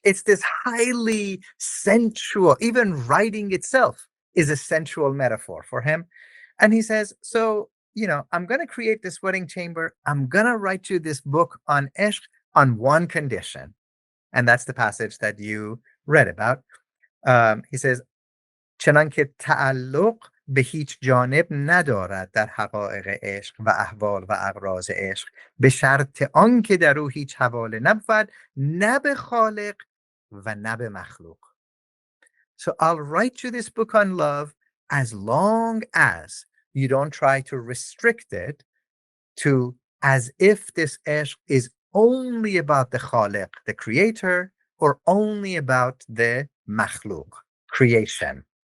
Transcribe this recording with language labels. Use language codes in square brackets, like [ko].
[en] it's this highly sensual, even writing itself is a sensual metaphor for him. And he says, so, I'm going to create this wedding chamber. I'm going to write you this book on ishq on one condition. And that's the passage that you read about. He says, [fa] چنانکه تعلق به هیچ جانب ندارد در حقایق عشق و احوال و اغراض عشق به شرط آنکه در او هیچ حواله نبود نه به خالق و نه به مخلوق. [en] So I'll write you this book on love as long as you don't try to restrict it to as if this ishq is only about the khaliq, the creator, or only about the makhluk, creation.